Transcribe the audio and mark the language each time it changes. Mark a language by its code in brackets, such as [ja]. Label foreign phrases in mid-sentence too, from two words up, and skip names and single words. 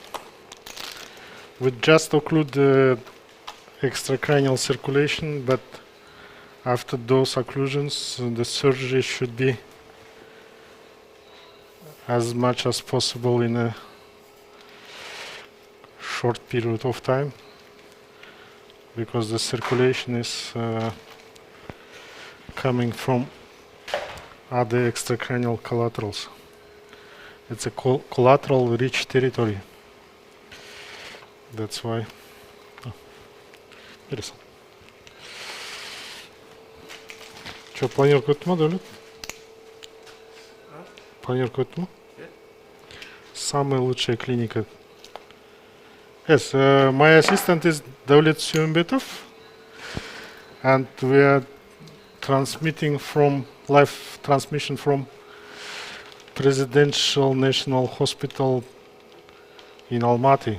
[en] We just occlude the extracranial circulation, but after those occlusions, the surgery should be as much as possible in a short period of time, because the circulation is coming from other extracranial collaterals. It's a collateral rich territory. That's why. [ru] Интересно. Что, планировка [kk] өтті ма, Дәулет? Планировка өтті ма? [ru] Самая лучшая клиника. [en] Yes, my assistant is Давлет Сүйөнбетов, and we are transmitting from live transmission from Presidential National Hospital in Almaty.